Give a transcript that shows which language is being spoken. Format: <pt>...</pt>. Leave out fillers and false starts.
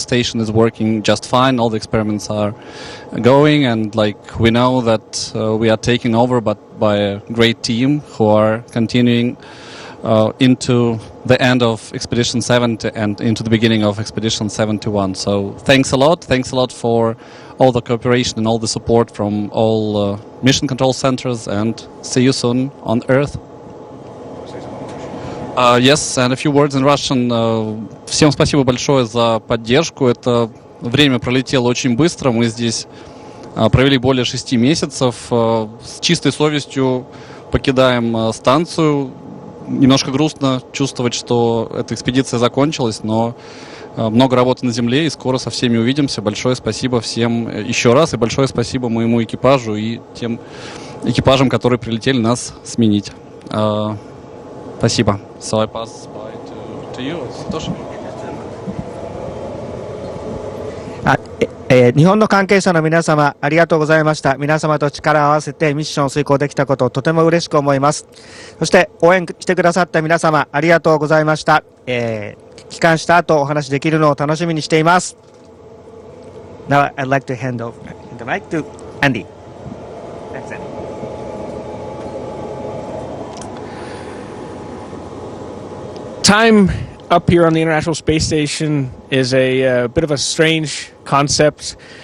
<en>The station is working just fine. All the experiments are going, and we know that we are taking over, but by a great team who are continuing into the end of Expedition 70 and into the beginning of Expedition 71. So thanks a lot. Thanks a lot for all the cooperation and all the support from all mission control centers, and see you soon on Earth. Yes, and a few words in Russian.</en> <ru>Всем спасибо большое за поддержку. Это время пролетело очень быстро. Мы здесь провели более 6 месяцев. С чистой совестью покидаем станцию. Немножко грустно чувствовать, что эта экспедиция закончилась, но много работы на Земле, и скоро со всеми увидимся. Большое спасибо всем еще раз, и большое спасибо моему экипажу и тем экипажам, которые прилетели нас сменить. Спасибо.</ru> <en>So I pass by to you, Satoshi.</en> <ja>日本の関係者の皆様、ありがとうございました。皆様と力を合わせてミッションを遂行できたことをとても嬉しく思います。そして応援してくださった皆様、ありがとうございました。帰還した後お話できるのを楽しみにしています。</ja> <en>Now I'd like to hand the mic to Andy. Thanks, Andy. Time up here on the International Space Station is a bit of a strange concept.</en>